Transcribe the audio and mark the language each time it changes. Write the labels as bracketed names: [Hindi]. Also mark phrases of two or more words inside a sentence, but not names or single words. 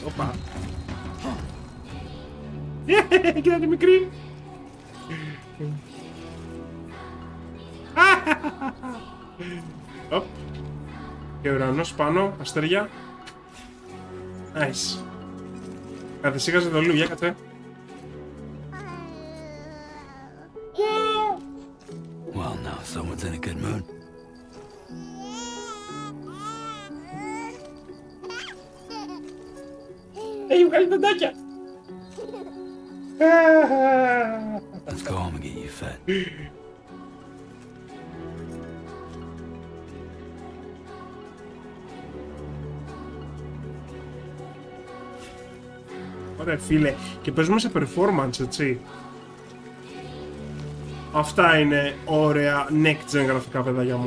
[Greek] Οπα. Κοίτα τη μικρή. Και ουρανός πάνω, αστέρια. [English] Nice. [Greek] Καθησύχασε το λου, κάτσε. [English] Well, now someone's in a good mood. [Greek] Έχει βγάλει δοντάκια. [English] Let's go home and get you fed. [Greek] Ωραία φίλε, και παίζουμε σε performance, έτσι. Αυτά είναι ωραία [English] next gen [Greek] γραφικά, παιδάκια μου.